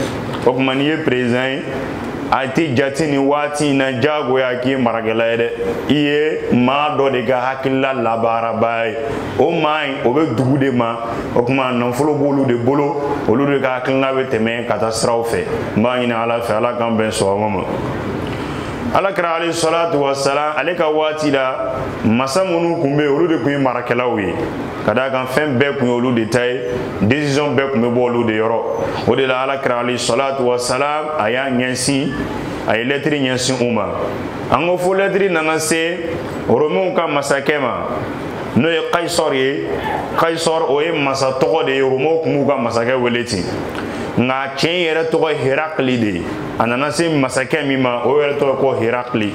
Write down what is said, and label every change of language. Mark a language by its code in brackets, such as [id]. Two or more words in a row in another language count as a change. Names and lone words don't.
[bm] O kuma n'i ye président ye a tɛ jate nin waati in na jagoya k'i ye marakɛla ye dɛ, i ye maa dɔ de ka hakilila labaaraba ye. O maa in o bɛ dugu de ma, o kuma nafolo b'olu de bolo, olu de ka hakilina bɛ tɛmɛ ka taa siraw fɛ. N b'a ɲini Ala fɛ Ala k'an bɛn sɔgɔma ma. Alakira [ar] عليه الصلاة والسلام [bm] ale ka waati la masa minnu kun bɛ yen olu de kun ye marakɛlaw ye, ka d'a kan fɛn bɛɛ kun ye olu de ta ye, décision bɛɛ kun bɛ bɔ olu de yɔrɔ. O de la Alakira [ar] عليه الصلاة والسلام [bm] a y'a ɲɛsin, a ye lɛtiri ɲɛsin u ma. An ko fo lɛtiri nana se Romains ka masakɛ ma n'o ye Kaisɔr ye. Kaisɔr o ye masa tɔgɔ de ye, Romains kun b'u ka masakɛ wele ten. Nka tiɲɛ yɛrɛ tɔgɔ Herakli de ye. A nana se masakɛ min ma o yɛrɛ tɔgɔ ko Herakli.